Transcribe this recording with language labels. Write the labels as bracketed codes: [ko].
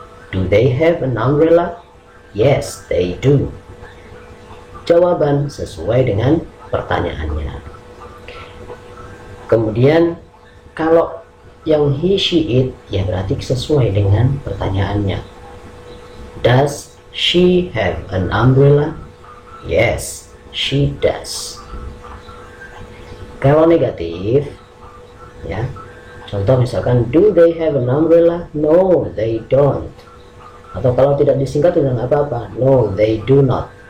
[en] Do they have an umbrella? Yes, they do. [id] Jawaban sesuai dengan pertanyaannya. Kemudian kalau yang he, she, it, ya berarti sesuai dengan pertanyaannya. [en] Does she have an umbrella? Yes, she does. [id] Kalau negatif, ya, contoh misalkan, [en] do they have an umbrella? No, they don't. [id] Atau kalau tidak disingkat tidak apa-apa, [en] no, they do not.